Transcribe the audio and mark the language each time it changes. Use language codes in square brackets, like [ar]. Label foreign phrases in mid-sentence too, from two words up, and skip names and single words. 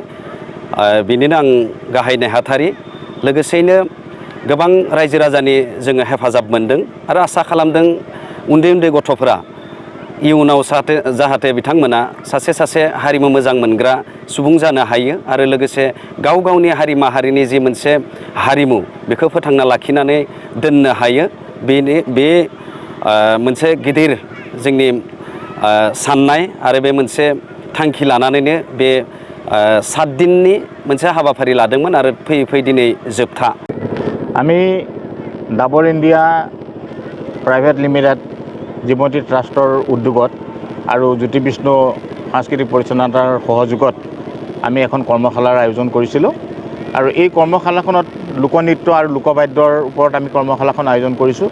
[brx] बिनिनो आं गाहाय नेहाथारि। लोगोसेयैनो गोबां रायजो राजानि जोङो हेफाजाब मोनदों आरो आसा खालामदों उन्दै उन्दै गथ'फोरा इयुनाव जाहाथे बिथांमोना सासे हारिमु मोजां मोनग्रा सुबुं जानो हायो आरो लोगोसे गाव गावनि हारि माहारिनि जि मोनसे हारिमु बेखौ फोथांना लाखिनानै दोननो हायो। बे मोनसे गिदिर जोंनि साननाय आरो बे मोनसे थांखि लानानैनो बे 7 दिननि मोनसे हाबाफारि लादोंमोन आरो फैयै दिनै जोबथा। [as] আমি ডাবৰ ইণ্ডিয়া প্ৰাইভেট লিমিটেড জীৱন্তী ট্ৰাষ্টৰ উদ্যোগত আৰু জ্যোতি বিষ্ণু সাংস্কৃতিক পৰিচালনাৰ সহযোগত আমি এখন কৰ্মশালাৰ আয়োজন কৰিছিলোঁ। আৰু এই কৰ্মশালাখনত লোকনৃত্য আৰু লোকবাদ্যৰ ওপৰত আমি কৰ্মশালাখন আয়োজন কৰিছোঁ।